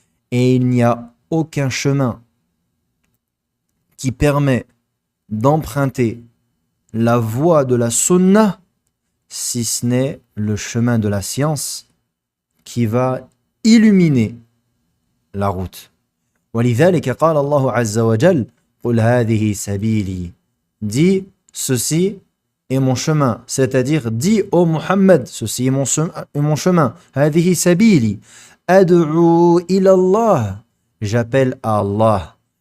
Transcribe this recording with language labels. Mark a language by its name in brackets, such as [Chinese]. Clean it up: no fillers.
[French] Et il n'y a aucun chemin qui permet d'emprunter la voie de la sunna si ce n'est le chemin de la science qui va illuminer la route. [Arabic] ولذلك قال الله عز وجل قل هذه سبيلي. [French] Dis ceci est mon chemin, c'est-à-dire dis ô Muhammad ceci est mon chemin. [Arabic] هذه سبيلي أدعو إلى الله, [French] j'appelle à Allah.